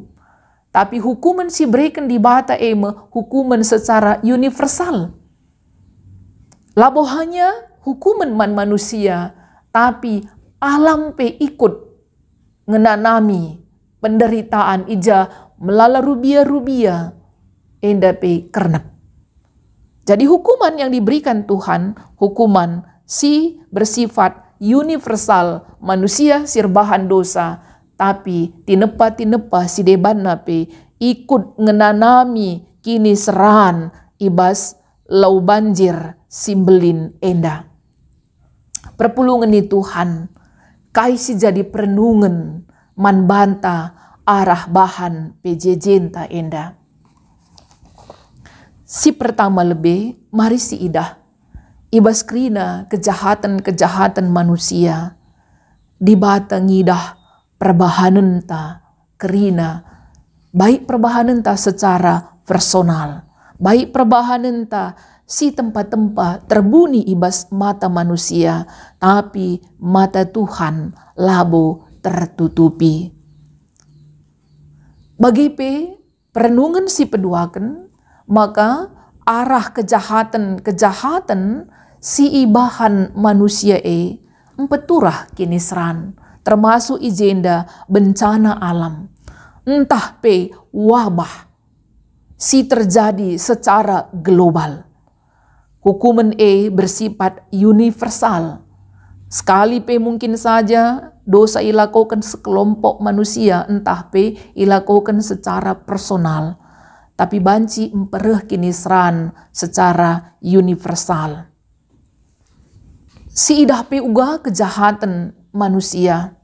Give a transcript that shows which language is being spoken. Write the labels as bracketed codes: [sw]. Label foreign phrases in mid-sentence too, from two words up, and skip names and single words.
[btx] Tapi hukuman si berikan di bata hukuman secara universal. Labohannya hukuman manusia, tapi alam pe ikut ngenanami penderitaan ija melala rubia enda pe kernep. [id] Jadi hukuman yang diberikan Tuhan, hukuman si bersifat universal, [btx] manusia sirbahan dosa, tapi tinepa si deban nape ikut ngenanami kini seran ibas lau banjir simbelin enda. Perpulungan ni Tuhan kai si jadi perenungan man banta arah bahan pejejenta enda. Si pertama lebih mari si idah ibas krina kejahatan manusia di bata ngidah perbahanan ta kerina, baik perbahanan ta [id] secara personal, [btx] baik perbahanan ta si tempat-tempat terbuni ibas mata manusia, tapi mata Tuhan labo tertutupi. Bagi perenungan si peduakan, maka arah kejahatan si ibahan manusia empeturah kini seran, termasuk ijenda bencana alam. [id] Entah wabah si terjadi secara global. Hukuman bersifat universal. Sekali mungkin saja dosa ilakukan sekelompok manusia, entah ilakukan secara personal. [btx] Tapi banci empereh kini seran [id] secara universal. [btx] Si idah uga kejahatan manusia.